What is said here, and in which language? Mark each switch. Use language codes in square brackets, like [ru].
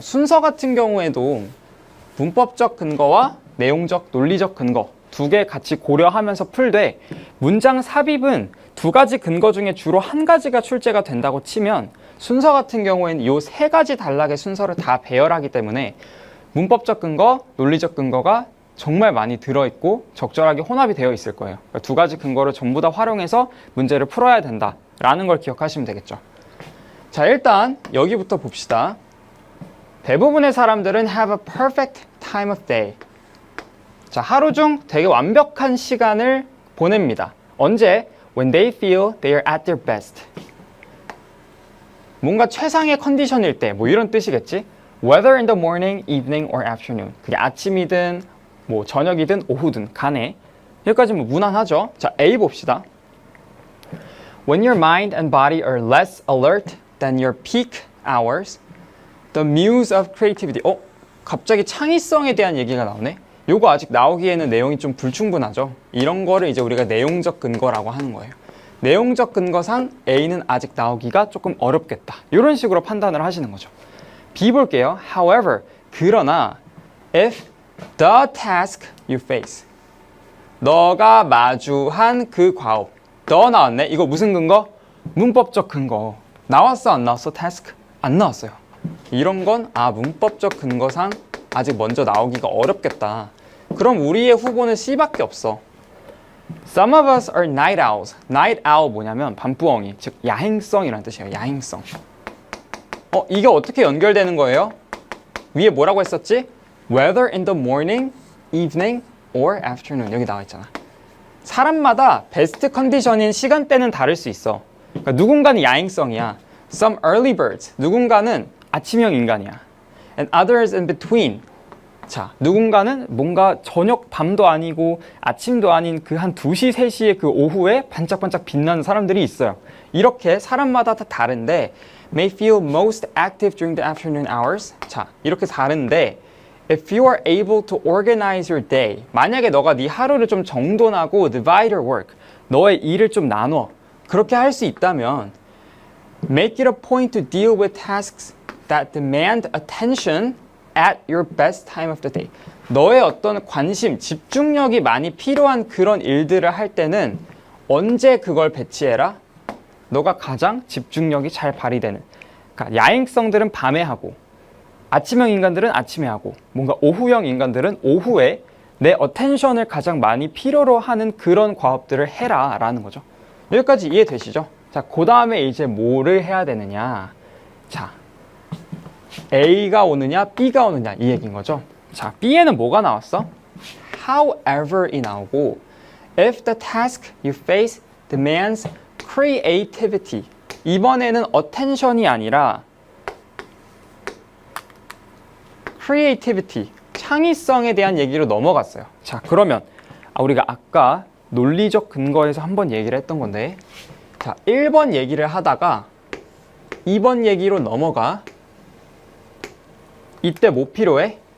[ko] 순서 같은 경우에도 문법적 근거와 내용적, 논리적 근거 두 개 같이 고려하면서 풀되 문장 삽입은 두 가지 근거 중에 주로 한 가지가 출제가 된다고 치면 순서 같은 경우에는 이 세 가지 단락의 순서를 다 배열하기 때문에 문법적 근거, 논리적 근거가 정말 많이 들어있고 적절하게 혼합이 되어 있을 거예요. 그러니까 두 가지 근거를 전부 다 활용해서 문제를 풀어야 된다라는 걸 기억하시면 되겠죠. 자, 일단 여기부터 봅시다. 대부분의 사람들은 [en] have a perfect time of day. [ko] 자, 하루 중 되게 완벽한 시간을 보냅니다. 언제? [en] When they feel they are at their best. [ko] 뭔가 최상의 컨디션일 때, 뭐 이런 뜻이겠지? [en] Whether in the morning, evening, or afternoon. [ko] 그게 아침이든, 뭐 저녁이든, 오후든 간에. 여기까지 뭐 무난하죠? 자, A 봅시다. [en] When your mind and body are less alert than your peak hours, the muse of creativity. [ko] 갑자기 창의성에 대한 얘기가 나오네. 요거 아직 나오기에는 내용이 좀 불충분하죠. 이런 거를 이제 우리가 내용적 근거라고 하는 거예요. 내용적 근거상 A는 아직 나오기가 조금 어렵겠다. 이런 식으로 판단을 하시는 거죠. B 볼게요. [en] However, [ko] 그러나 [en] if the task you face, [ko] 너가 마주한 그 과업, 너 나왔네. 이거 무슨 근거? 문법적 근거. 나왔어 안 나왔어? task? 안 나왔어요. 이런 건 문법적 근거상 아직 먼저 나오기가 어렵겠다. 그럼 우리의 후보는 C밖에 없어. [en] Some of us are night owls. [ko] Night owl 뭐냐면 밤부엉이, 즉 야행성이라는 뜻이에요. 야행성. 이게 어떻게 연결되는 거예요? 위에 뭐라고 했었지? [en] Whether in the morning, evening, or afternoon. [ko] 여기 나와 있잖아. 사람마다 베스트 컨디션인 시간대는 다를 수 있어. 그러니까 누군가는 야행성이야. [en] Some early birds. [ko] 누군가는 아침형 인간이야. [en] And others in between. [ko] 자, 누군가는 뭔가 저녁 밤도 아니고 아침도 아닌 그 한 2시, 3시의 그 오후에 반짝반짝 빛나는 사람들이 있어요. 이렇게 사람마다 다 다른데 [en] may feel most active during the afternoon hours. [ko] 자, 이렇게 다른데 [en] if you are able to organize your day, [ko] 만약에 너가 네 하루를 좀 정돈하고 [en] divide your work, [ko] 너의 일을 좀 나눠. 그렇게 할 수 있다면 [en] make it a point to deal with tasks that demand attention at your best time of the day. [ko] 너의 어떤 관심, 집중력이 많이 필요한 그런 일들을 할 때는 언제 그걸 배치해라? 너가 가장 집중력이 잘 발휘되는. 그러니까 야행성들은 밤에 하고 아침형 인간들은 아침에 하고 뭔가 오후형 인간들은 오후에 내 어텐션을 가장 많이 필요로 하는 그런 과업들을 해라 라는 거죠. 여기까지 이해되시죠? 자, 그 다음에 이제 뭐를 해야 되느냐. 자, A가 오느냐 B가 오느냐 이 얘기인 거죠. 자, B에는 뭐가 나왔어? [en] However [ko] 이 나오고 [en] if the task you face demands creativity. [ko] 이번에는 attention이 아니라 creativity, 창의성에 대한 얘기로 넘어갔어요. 자, 그러면 우리가 아까 논리적 근거에서 한번 얘기를 했던 건데, 자, 1번 얘기를 하다가 2번 얘기로 넘어가. 이때 뭐 필요해?